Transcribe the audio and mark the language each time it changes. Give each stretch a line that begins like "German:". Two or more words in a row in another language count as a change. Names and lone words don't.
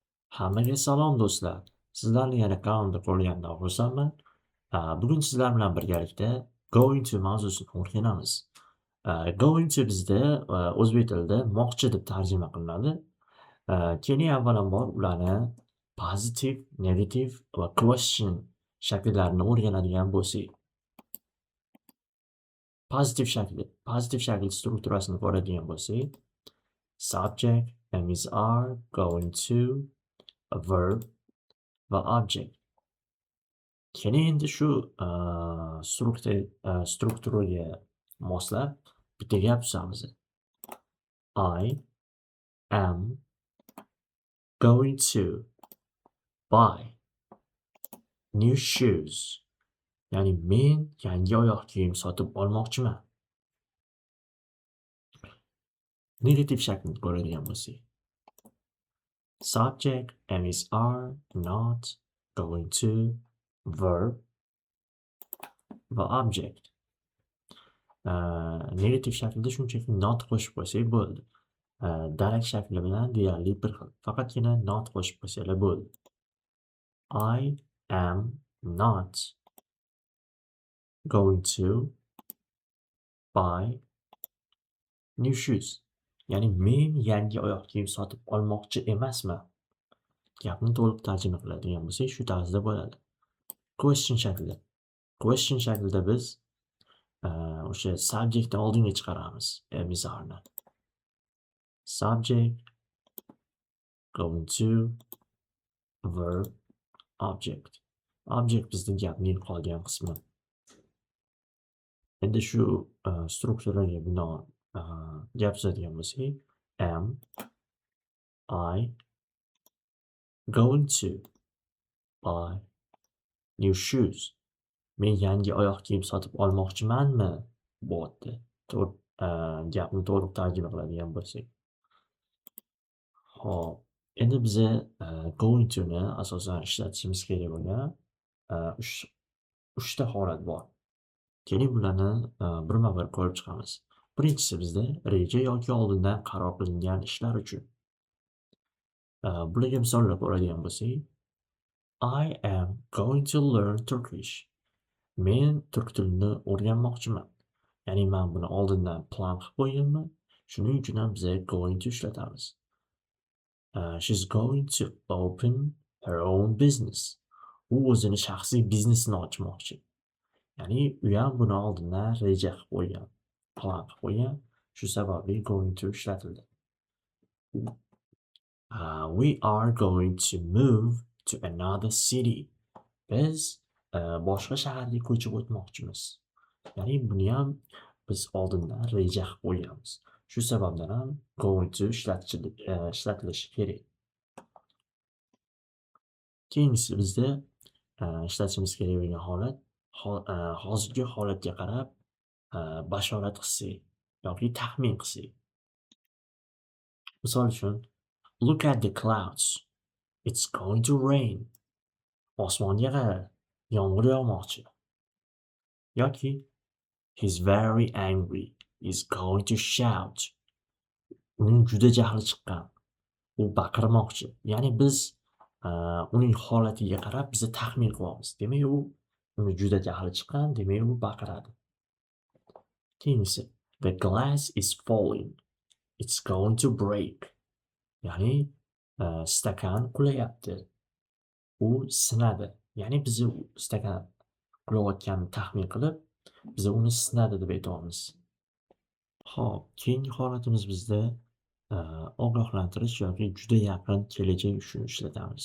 Uzbek: Hammaga salom do'stlar. Sizlarni yana kanalimda ko'rganimdan xursandman. Bugun sizlar bilan birgalikda
English: going to
Uzbek: mavzusini o'rganamiz.
English: Going to
Uzbek: bizda o'zbek tilida moqchi deb tarjima qilinadi. Keling avvalambor ularni
English: positive, negative
Uzbek: va question shakllarini o'rganadigan bo'lsak. Pozitiv shakl strukturasini ko'radigan bo'lsak,
English: subject, am is are, going to, a verb va object.
Uzbek: Keling endi shu strukturaga moslab bitta gap tuzamiz. I am going to buy new shoes. Ya'ni men yangi oyoq kiyim sotib olmoqchiman. Negativ shaklni ko'radigan bo'lsak.
English: Subject, am is are, not, going to, verb va object.
Uzbek: Negativ shaklda shunchaki not qo'shib qo'ysak bo'ldi. Darak shakli bilan deyarli bir xil. Faqatgina not qo'shib qo'ysanglar bo'ldi. I am not going to buy new shoes. Ya'ni men yangi oyoq kiyim sotib olmoqchi emasman. Gapni to'liq tarjima qiladigan bo'lsak, shu tarzda bo'ladi. Question shaklida. Question shaklida biz o'sha subjectni oldinga chiqaramiz.
English: Am is are. Subject, going to, verb, object.
Uzbek: Object bizning gapning qolgan qismi. Endi shu strukturaga binoan gap tuzadigan bo'lsak,
English: am I going to buy new shoes.
Uzbek: Men yangi oyoq kiyim sotib olmoqchimanmi? Bo'pti. Gapni to'liq tarjima qiladigan bo'lsak. Xo'p, endi biza
English: going to
Uzbek: ni asosan ishlatishimiz kerak bo'lgan 3 ta holat bor. Keling bularni birma-bir ko'rib chiqamiz. Birinchisi bizda reja yoki oldindan qaror qilingan ishlar uchun. Bularga misollar ko'radigan bo'lsak,
English: I am going to learn Turkish.
Uzbek: Men turk tilini o'rganmoqchiman. Ya'ni men buni oldindan plan qilib qo'yganman. Shuning uchun ham biz
English: going to
Uzbek: ishlatamiz.
English: She's going to open her own business.
Uzbek: U o'zini shaxsiy biznesini ochmoqchi. Ya'ni u ham buni oldindan reja qilib qo'ygan, plan qilib qo'ygan. Shu sababli
English: going to
Uzbek: ishlatildi.
English: We are going to move to another city.
Uzbek: Biz boshqa shaharga ko'chib o'tmoqchimiz. Ya'ni buni ham biz oldindan reja qilib qo'yganmiz. Shu sababdan ham
English: going to
Uzbek: ishlatilishi kerak. Keyingisi bizda ishlatishimiz kerak bo'lgan holat hozirgi holatga qarab bashorat qilsak yoki taxmin qilsak. Misol uchun,
English: look at the clouds. It's going to rain.
Uzbek: Osmonga qara, yomg'ir yog'moqchi.
English: Yoki he's very angry. He's going to shout.
Uzbek: Uning juda jahli chiqqan. U baqirmoqchi. Ya'ni biz uning holatiga qarab biz taxmin qilyapmiz. Demak, uni juda jahli chiqqan, demak u baqiradi. Keyingisi,
English: the glass is falling. It's going to break.
Uzbek: Ya'ni stakan qulayapti. U sinadi. Ya'ni biz stakan qulayotganini taxmin qilib, biz uni sinadi deb aytamiz. Xo'p, keyingi holatimiz bizda ogohlantirish yoki juda yaqin kelajak uchun ishlatamiz.